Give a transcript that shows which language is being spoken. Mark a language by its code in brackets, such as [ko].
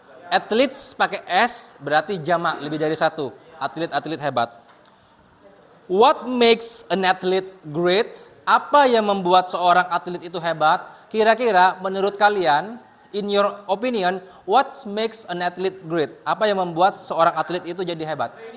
[id] Athletes pakai S berarti jamak lebih dari satu. Atlet-atlet hebat. [en] What makes an athlete great? [id] Apa yang membuat seorang atlet itu hebat? Kira-kira menurut kalian, [en] in your opinion, what makes an athlete great? [id] Apa yang membuat seorang atlet itu jadi hebat?